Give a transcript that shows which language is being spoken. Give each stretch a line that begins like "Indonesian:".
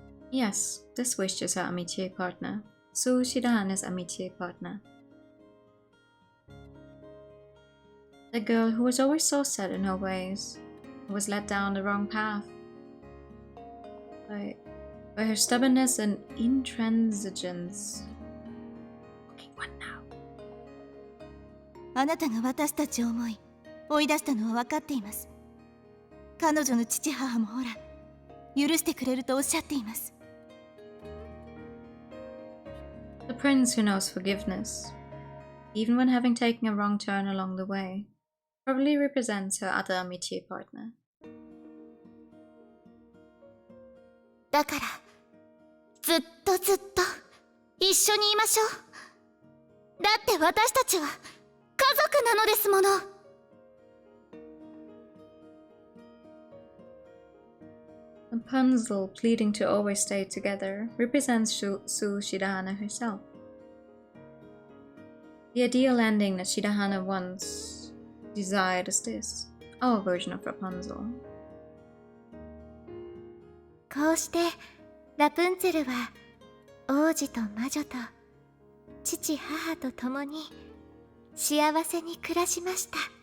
English: Yes, this witch is her amitié partner. Su Shidahana's amitié partner. The girl who was always so set in her ways, who was led down the wrong path by her stubbornness and intransigence. Okay, what now?
Japanese: あなたが私たちを思い追い出したのは分かっています。彼女の父母もほら許してくれるとおっしゃっています。
English: The prince who knows forgiveness, even when having taken a wrong turn along the way, probably represents her other amitié partner.
Japanese: だからずっとずっと一緒にいましょう。だって私たちは家族なのですもの。
English: Rapunzel pleading to always stay together represents Su Shidahana herself. The ideal ending that Shidahana once desired is this, our version of Rapunzel.
Japanese: こうしてラプンツェルは王子と魔女と父母と共に幸せに暮らしました。